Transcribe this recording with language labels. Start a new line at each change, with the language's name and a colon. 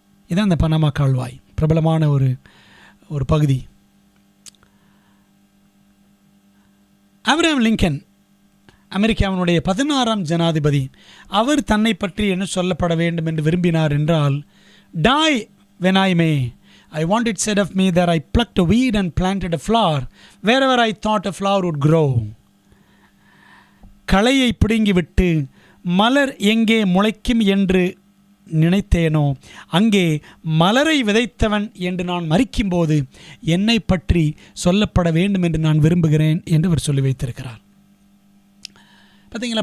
Tamil: இதான் அந்த பனாமா கால்வாய், பிரபலமான ஒரு பகுதி. ஆபிரகாம் லிங்கன் அமெரிக்காவினுடைய 16ஆம் ஜனாதிபதி, அவர் தன்னை பற்றி என்ன சொல்லப்பட வேண்டும் என்று விரும்பினார் என்றால்,
English: die when I may. I want it said of me that I plucked a weed and planted a flower wherever I thought a flower would grow.
Tamil: களையை பிடுங்கிவிட்டு மலர் எங்கே முளைக்கும் என்று நினைத்தேனோ அங்கே மலரை விதைத்தவன் என்று நான் மரிக்கும்போது என்னை பற்றி சொல்லப்பட வேண்டும் என்று நான் விரும்புகிறேன் என்று அவர் சொல்லி வைத்திருக்கிறார். பார்த்தீங்களா?